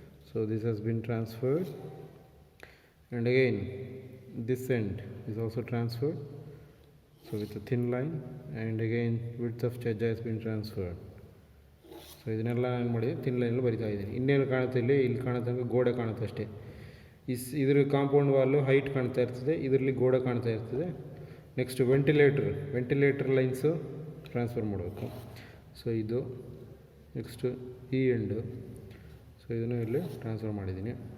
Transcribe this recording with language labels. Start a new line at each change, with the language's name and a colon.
English: So this has been transferred. And again this end is also transferred. So with a thin line, and again width of chajja has been transferred.
Kannada: So ಇದನ್ನೆಲ್ಲ ನಾನು ಮಾಡಿ thin ಲೈನಲ್ಲಿ ಬರಿತಾ ಇದ್ದೀನಿ. ಇನ್ನೇನು ಕಾಣುತ್ತೆ ಇಲ್ಲಿ ಕಾಣುತ್ತಂಗೆ ಗೋಡೆ ಕಾಣುತ್ತೆ ಅಷ್ಟೇ. ಇದ್ರ ಕಾಂಪೌಂಡ್ ವಾಲು ಹೈಟ್ ಕಾಣ್ತಾ ಇರ್ತದೆ, ಇದರಲ್ಲಿ ಗೋಡೆ ಕಾಣ್ತಾ ಇರ್ತದೆ. ನೆಕ್ಸ್ಟ್ ವೆಂಟಿಲೇಟರ್ ಲೈನ್ಸು ಟ್ರಾನ್ಸ್ಫರ್ ಮಾಡಬೇಕು. ಸೊ ಇದು ನೆಕ್ಸ್ಟು ಈ ಎಂಡು. ಸೊ ಇದನ್ನು ಇಲ್ಲಿ ಟ್ರಾನ್ಸ್ಫರ್ ಮಾಡಿದ್ದೀನಿ.